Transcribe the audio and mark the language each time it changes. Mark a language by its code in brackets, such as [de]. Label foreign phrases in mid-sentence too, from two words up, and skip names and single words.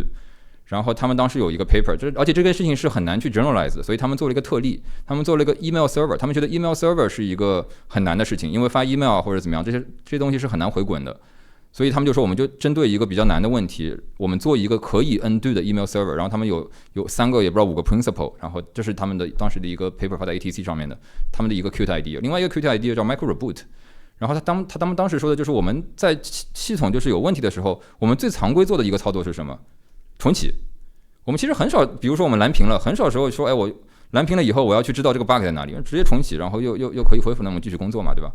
[zh] 然後他們當時有一個 paper， 而且這個事情是很難去 generalize 的，所以他們做了一個特例，他們做了一個 [en] email server， [zh] 他們覺得 [en] email server [zh] 是一個很難的事情，因為發 email 或者怎麼樣，這些東西是很難回滾的，所以他們就說我們就針對一個比較難的問題，我們做一個可以 undo 的 [en] email server， [zh] 然後他們有3個也不知道5個 principle， 然後這是他們的當時的一個 paper 發在 ATC 上面的，他們的一個 [en] cute idea。 [zh] 另外一個 [en] cute idea [zh] 叫 [en] micro reboot， [zh] 然後他們当時說的就是我們在系統就是有問題的時候，我们最常規做的一個操作是什麼？重啟。我們其實很少，比如說我們藍屏了，很少時候說，哎，我藍屏了以後，我要去知道這個 bug 在哪裡，直接重啟，然後又可以恢復，那麼繼續工作嘛，對吧？